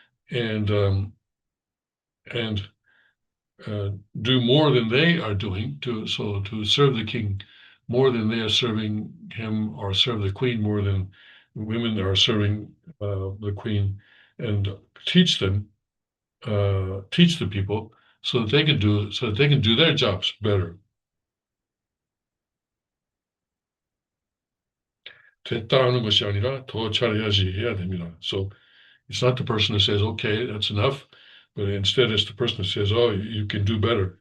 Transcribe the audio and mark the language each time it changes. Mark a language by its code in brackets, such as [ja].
[en] and and uh, do more than they are doing to serve the king more than they are serving him, or serve the queen more than women are serving the queen, and teach them, teach the people so that they can do their jobs better. [ko] 됐다 하는 것이 아니라 더 잘해야지 해야 됩니다. [en] So it's not the person who says, okay, that's enough, but instead it's the person who says, oh, you can do better.